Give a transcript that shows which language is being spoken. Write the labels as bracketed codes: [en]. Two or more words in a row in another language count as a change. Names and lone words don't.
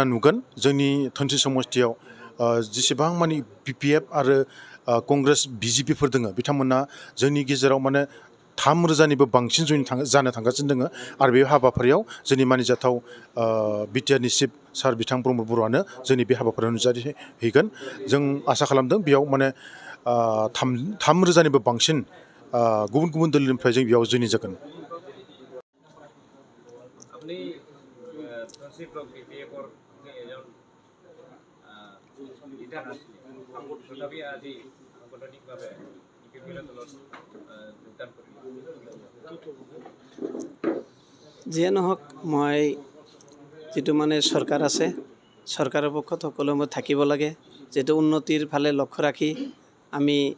[brx] नुगोन जोंनि धोनस्रि समस्तियाव जेसेबां मानि बिपिएफ आरो कंग्रेस बिजेपिफोर दङ बिथांमोना जोंनि गेजेराव माने 3,000निबो बांसिन जानो थांगासिनो दङ आरो बे हाबाफारियाव जोंनि मानिजाथाव बिटिआरनि चिफ सार बिथां प्रमद बर'आनो जोंनि बे हाबाफारियाव नुजाथिहैगोन जों आसा खालामदों बेयाव माने 3,000निबो बांसिन गुबुन गुबुन दोलोनिफ्राय जों बेयाव जइन जागोन [as] আপনি ধনশ্রী ব্লক বিপিএফর এজন লিডার আছিলেন তথাপি আজি সাংগঠনিকভাৱে বিপিএফৰ দলত যোগদান কৰিলে যিয়ে নহওক মই যেটো মানে সরকার আছে সরকারের পক্ষত সকলো মই থাকিব লাগে যেটো উন্নতিৰ ফালে লক্ষ্য ৰাখি আমি